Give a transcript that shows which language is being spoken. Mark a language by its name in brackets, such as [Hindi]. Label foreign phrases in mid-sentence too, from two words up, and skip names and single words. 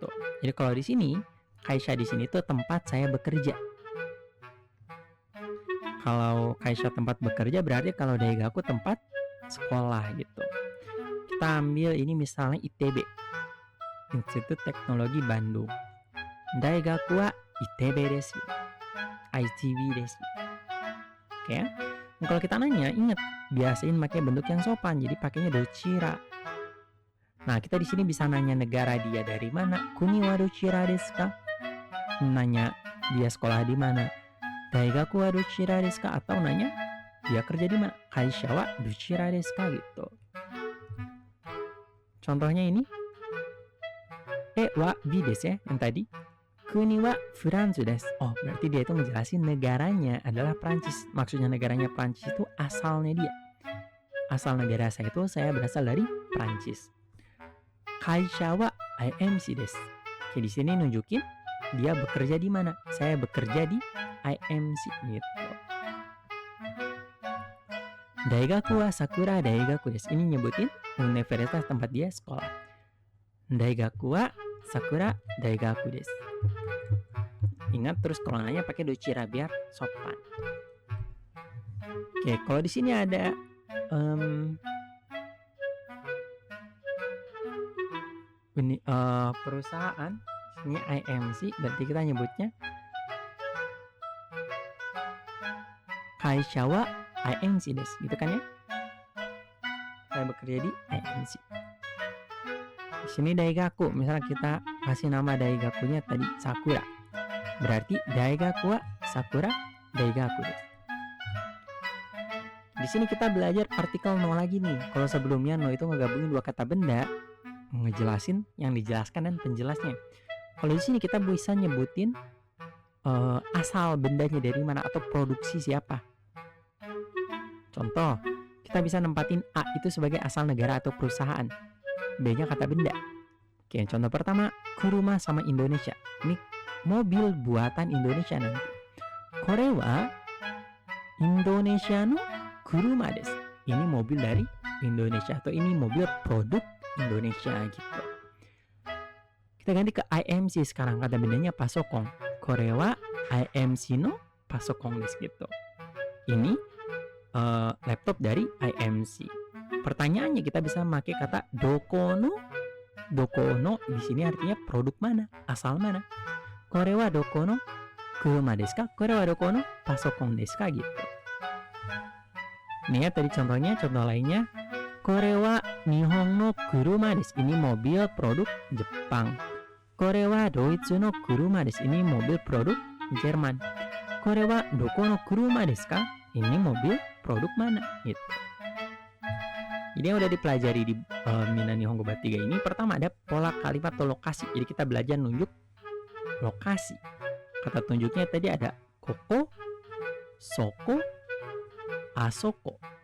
[Indonesian] Jadi kalau di sini kaisha di sini tuh tempat saya bekerja. Kalau kaisha tempat bekerja berarti kalau daigaku tempat sekolah gitu. Kita ambil ini misalnya ITB, Institut Teknologi Bandung. [Japanese] 大学はITBです. ITB desu. [Indonesian] Oke. Nah, kalau kita nanya, ingat biasain pakai bentuk yang sopan. Jadi pakainya dochira. Nah, kita di sini bisa nanya negara dia dari mana. [Japanese] 国はどちらですか? [Indonesian] Nanya dia sekolah di mana. [Japanese] 大学はどちらですか? [Indonesian] Atau nanya dia kerja di mana. [Japanese] 会社はどちらですか [Indonesian] gitu. Contohnya ini. [Japanese] Wa bi desu ya, [Indonesian] yang tadi. [Japanese] 国はフランスです. [Indonesian] Oh, berarti dia itu ngejelasin negaranya adalah Prancis. Maksudnya negaranya Prancis itu asalnya dia. Asal negara saya itu saya berasal dari Prancis. [Japanese] 会社はIMCです. [Indonesian] Oke, di sini nunjukin dia bekerja di mana. Saya bekerja di IMC gitu. [Japanese] 大学はさくら大学です. [Indonesian] Ini nyebutin universitas tempat dia sekolah. [Japanese] 大学はさくら大学です. [Indonesian] Ingat terus kalau nanya pakai dochira biar sopan. Oke, kalau di sini ada perusahaan ini IMC, berarti kita nyebutnya [Japanese] 会社はIMCです, [Indonesian] gitu kan ya? Saya bekerja di IMC. Di sini daigaku, misalnya kita kasih nama daigakunya tadi Sakura. Berarti [Japanese] 大学はさくら大学です. [Indonesian] Di sini kita belajar partikel no lagi nih. Kalau sebelumnya no itu ngegabungin dua kata benda, ngejelasin yang dijelaskan dan penjelasnya. Kalau di sini kita bisa nyebutin asal bendanya dari mana atau produksi siapa. Contoh, kita bisa nempatin A itu sebagai asal negara atau perusahaan. B-nya kata benda. Oke, contoh pertama, kuruma sama Indonesia. Ini mobil buatan Indonesia nanti. [Japanese] これはインドネシアの車です. [Indonesian] Ini mobil dari Indonesia atau ini mobil produk Indonesia gitu. Kita ganti ke IMC sekarang, kata bendanya pasokong. [Japanese] これはIMCのパソコンです gitu. [Indonesian] Ini laptop dari IMC. Pertanyaannya kita bisa pakai kata [Japanese] どこの [Indonesian] di sini artinya produk mana, asal mana. [Japanese] これはどこの車ですか?これはどこのパソコンですか? [Indonesian] Gitu. Nih ya tadi contohnya, contoh lainnya. [Japanese] これは日本の車です. [Indonesian] Ini mobil produk Jepang. [Japanese] これはドイツの車です. [Indonesian] Ini mobil produk Jerman. [Japanese] これはどこの車ですか? [Indonesian] Ini mobil produk mana? Gitu. Jadi yang udah dipelajari di Mina Nihongo Bab 3 ini, pertama ada pola kalimat atau lokasi. Jadi kita belajar nunjuk lokasi. Kata tunjuknya tadi ada [Japanese] ここ、そこ、あそこ.